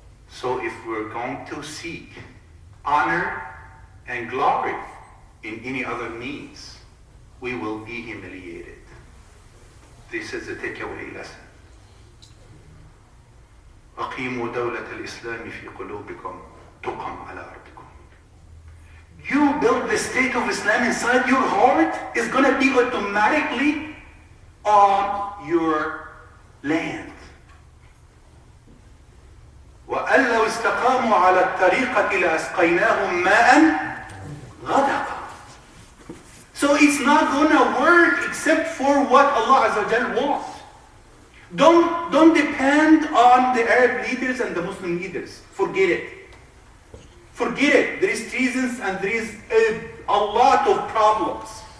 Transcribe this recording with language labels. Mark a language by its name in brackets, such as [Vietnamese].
[English] So if we're going to seek honor and glory in any other means, we will be humiliated. This is a takeaway lesson. [Arabic] أقيموا دولة الإسلام في قلوبكم تقم على أرضكم. [English] You build the state of Islam inside your heart, is going to be automatically on your land. [Arabic] وأن لو استقاموا على الطريقة لأسقيناهم ماء غدقا. [English] So it's not going to work except for what Allah Azza wa Jal wants. Don't depend on the Arab leaders and the Muslim leaders. Forget it. Forget it. There is treasons and there is a lot of problems.